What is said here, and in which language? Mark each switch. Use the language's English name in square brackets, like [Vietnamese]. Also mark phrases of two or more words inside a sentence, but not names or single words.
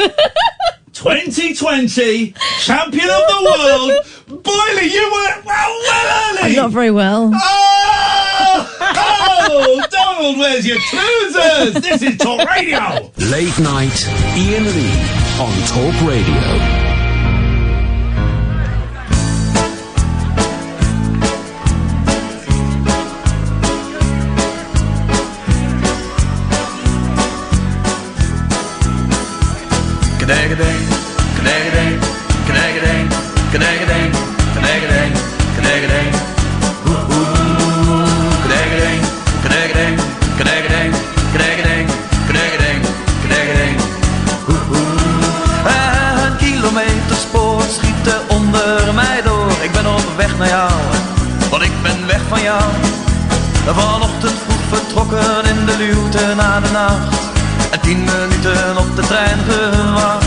[English] 2020 champion of the world. Boyley, you were well early. Not very well. Oh, Donald, where's your trousers? This is Talk Radio. Late night, Iain Lee on Talk Radio. Knagadang, knagadang, knagadang, knagadang, knagadang, knagadang. Knagadang, knagadang, knagadang, knagadang, knagadang, knagadang. [Dutch] Een kilometerspoor schieten onder mij door. Ik ben op weg naar jou, want ik ben weg van jou. Vanochtend vroeg vertrokken in de luwte na de nacht. En 10 minuten op de trein gewacht.